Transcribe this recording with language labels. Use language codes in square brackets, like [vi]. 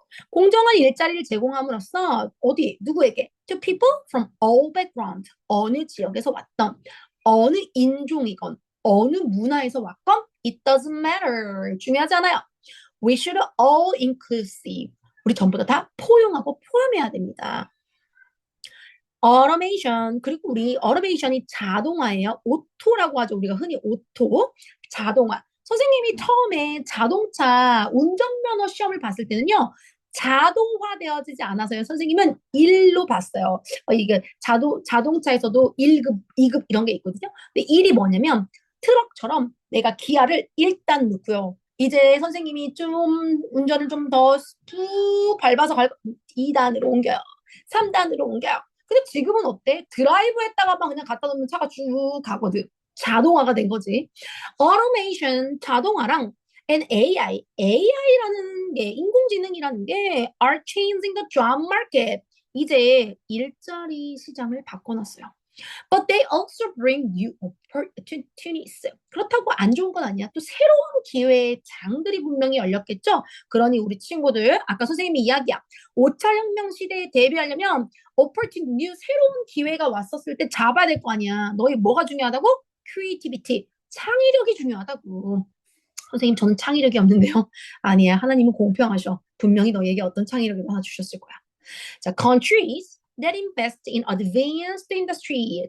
[ko] 공정한 일자리를 제공함으로써 어디 누구에게? [en] To people from all background, [ko] 어느 지역에서 왔던, 어느 인종이건, 어느 문화에서 왔건, [en] it doesn't matter. [ko] 중요하지 않아요. [en] We should all inclusive. [ko] 우리 전부 다 포용하고 포함해야 됩니다. automation, 그리고 우리 automation이 자동화예요. 오토라고 하죠. 우리가 흔히 오토, 자동화. 선생님이 처음에 자동차 운전면허 시험을 봤을 때는요, 자동화되어지지 않아서요. 선생님은 1로 봤어요. 이게 자동차에서도 1급, 2급 이런 게 있거든요. 근데 1이 뭐냐면 트럭처럼 내가 기아를 일단 넣고요. 이제 선생님이 좀 운전을 좀 더 쭉 밟아서 2단으로 옮겨요. 3단으로 옮겨요. 근데 지금은 어때? 드라이브 했다가만 그냥 갖다 놓으면 차가 쭉 가거든. 자동화가 된 거지. automation, 자동화랑 and AI라는 게, 인공지능이라는 게 [en] are changing the job market. [ko] 이제 일자리 시장을 바꿔놨어요. [en] But they also bring new opportunities. [ko] 그렇다고 안 좋은 건 아니야. 또 새로운 기회의 장들이 분명히 열렸겠죠? 그러니 우리 친구들, 아까 선생님이 이야기야. 5차 혁명 시대에 대비하려면 opportunity, 새로운 기회가 왔었을 때 잡아야 될 거 아니야. 너희 뭐가 중요하다고? creativity, 창의력이 중요하다고. 선생님, 저는 창의력이 없는데요. 아니야, 하나님은 공평하셔. 분명히 너에게 어떤 창의력을 하나 주셨을 거야. [en] 자, countries that invest in advanced industry.